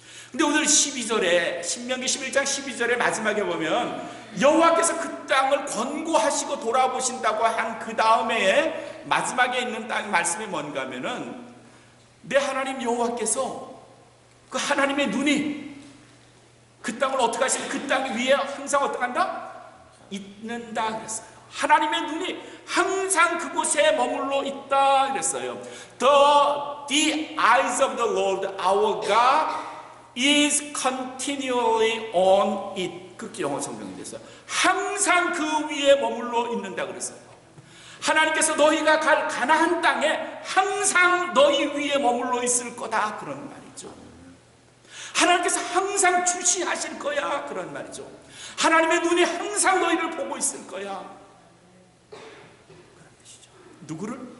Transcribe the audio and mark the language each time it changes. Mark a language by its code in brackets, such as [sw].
[ko] 근데 오늘 12절에, 신명기 11장 12절에 마지막에 보면 여호와께서 그 땅을 권고하시고 돌아보신다고 한 그 다음에 마지막에 있는 땅 말씀이 뭔가 하면은 내 하나님 여호와께서 그 하나님의 눈이 그 땅을 어떻게 하시면 그 땅 위에 항상 어떻게 한다? 있는다 그랬어요. 하나님의 눈이 항상 그곳에 머물러 있다 그랬어요. [en] The eyes of the Lord our God is continually on it. [ko] 그렇게 영어 성경이 됐어요. 항상 그 위에 머물러 있는다 그랬어요. 하나님께서 너희가 갈 가나안 땅에 항상 너희 위에 머물러 있을 거다 그런 말이죠. 하나님께서 항상 주시하실 거야 그런 말이죠. 하나님의 눈이 항상 너희를 보고 있을 거야 그런 뜻이죠. 누구를?